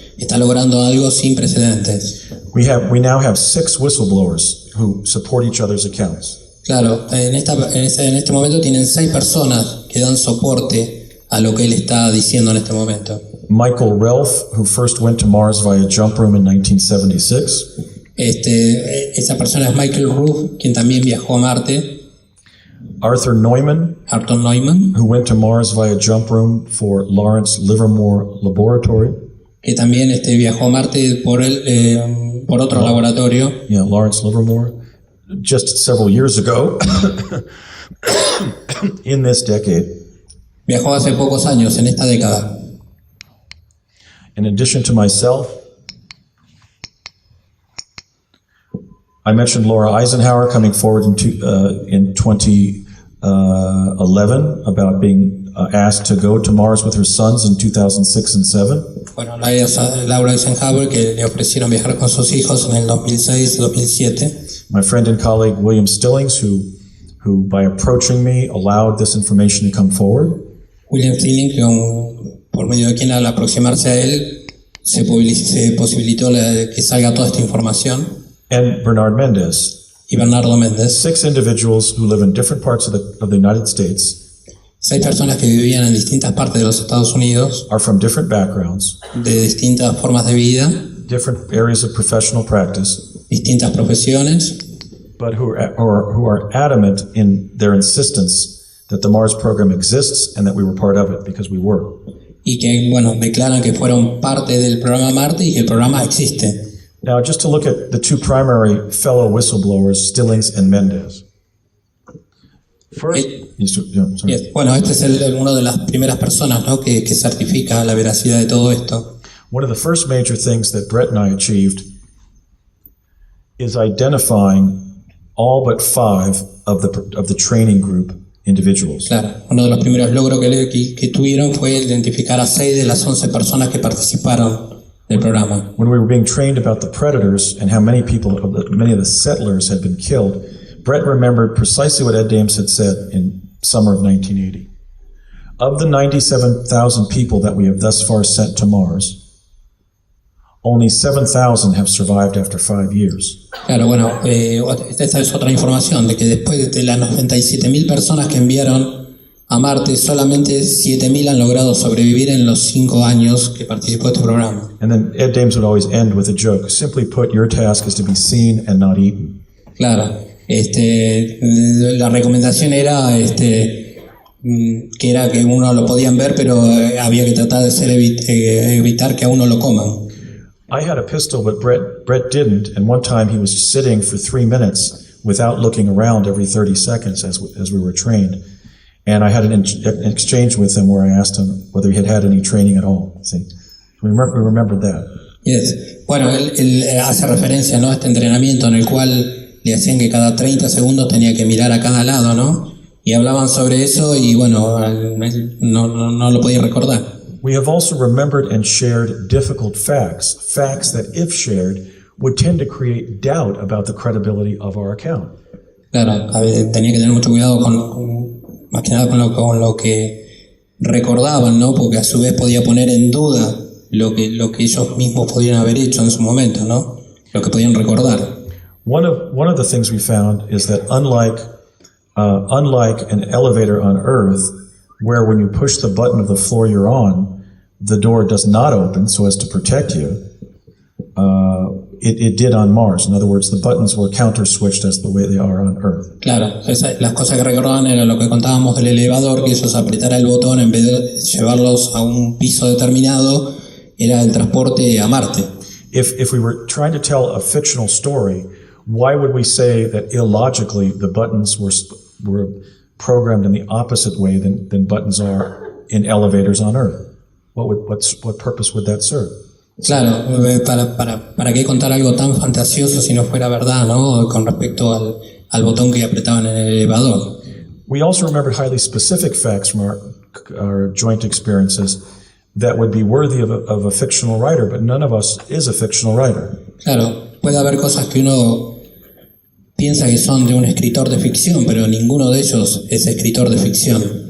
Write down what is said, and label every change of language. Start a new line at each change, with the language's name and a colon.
Spanish: Está logrando algo sin precedentes.
English: We now have 6 whistleblowers who support each other's accounts.
Spanish: Claro, en este momento tienen 6 personas que dan soporte a lo que él está diciendo en este momento.
English: Michael Relf, who first went to Mars via jump room in 1976.
Spanish: Esa persona es Michael Ruff, quien también viajó a Marte.
English: Arthur Neumann, who went to Mars via jump room for Lawrence Livermore Laboratory.
Spanish: Que también viajó a Marte por otro laboratorio.
English: Yeah, Lawrence Livermore. Just several years ago, in this decade.
Spanish: Viajó hace pocos años, en esta década.
English: In addition to myself, I mentioned Laura Eisenhower coming forward in 2011 about being asked to go to Mars with her sons in 2006 and 2007.
Spanish: Bueno, Laura Eisenhower, que le ofrecieron viajar con sus hijos en el 2006 y 2007.
English: My friend and colleague William Stillings, who by approaching me allowed this information to come forward.
Spanish: William Stillings, por medio de quien al aproximarse a él se posibilitó que salga toda esta información.
English: And Bernard Mendez.
Spanish: Y Bernardo Méndez.
English: 6 individuals who live in different parts of the United States.
Spanish: 6 personas que vivían en distintas partes de los Estados Unidos.
English: Are from different backgrounds.
Spanish: De distintas formas de vida.
English: Different areas of professional practice.
Spanish: Distintas profesiones.
English: But who are adamant in their insistence that the Mars program exists and that we were part of it, because we were.
Spanish: Y que, bueno, declaran que fueron parte del programa Marte y que el programa existe.
English: Now, just to look at the two primary fellow whistleblowers, Stillings and Mendez. First, sorry. Yes.
Spanish: Bueno, este es uno de las primeras personas, ¿no?, que certifica la veracidad de todo esto.
English: One of the first major things that Brett and I achieved is identifying all but 5 of the training group individuals.
Spanish: Claro, uno de los primeros logros que tuvieron fue identificar a 6 de las 11 personas que participaron del programa.
English: When we were being trained about the predators and how many of the settlers had been killed, Brett remembered precisely what Ed Dames had said in summer of 1980. Of the 97,000 people that we have thus far sent to Mars, only 7,000 have survived after 5 years.
Spanish: Claro, bueno, esta es otra información, de que después de las 97.000 personas que enviaron a Marte, solamente 7.000 han logrado sobrevivir en los 5 años que participó este programa.
English: And then Ed Dames would always end with a joke. Simply put, your task is to be seen and not eaten.
Spanish: Claro, la recomendación era que era que uno lo podían ver, pero había que tratar de evitar que a uno lo coman.
English: I had a pistol, but Brett didn't, and one time he was sitting for 3 minutes without looking around every 30 seconds as we were trained. And I had an exchange with him where I asked him whether he had any training at all. See, we remembered that. Yes.
Spanish: Bueno, él hace referencia, ¿no?, a este entrenamiento en el cual le hacían que cada 30 segundos tenía que mirar a cada lado, ¿no? Y hablaban sobre eso y bueno, él no lo podía recordar.
English: We have also remembered and shared difficult facts that, if shared, would tend to create doubt about the credibility of our account.
Spanish: Claro, tenía que tener mucho cuidado más que nada con lo que recordaban, ¿no? Porque a su vez podía poner en duda lo que ellos mismos podían haber hecho en su momento, ¿no? Lo que podían recordar.
English: One of the things we found is that unlike an elevator on Earth, where when you push the button of the floor you're on, the door does not open so as to protect you, it did on Mars. In other words, the buttons were counter-switched as the way they are on Earth.
Spanish: Claro, las cosas que recordaban era lo que contábamos del elevador, que ellos apretara el botón en vez de llevarlos a un piso determinado, era el transporte a Marte.
English: If we were trying to tell a fictional story, why would we say that illogically the buttons were programmed in the opposite way than buttons are in elevators on Earth? What purpose would that serve?
Spanish: Claro, ¿para qué contar algo tan fantasioso si no fuera verdad, ¿no?, con respecto al botón que apretaban en el elevador?
English: We also remembered highly specific facts from our joint experiences that would be worthy of a fictional writer, but none of us is a fictional writer.
Spanish: Claro, puede haber cosas que uno piensa que son de un escritor de ficción, pero ninguno de ellos es escritor de ficción.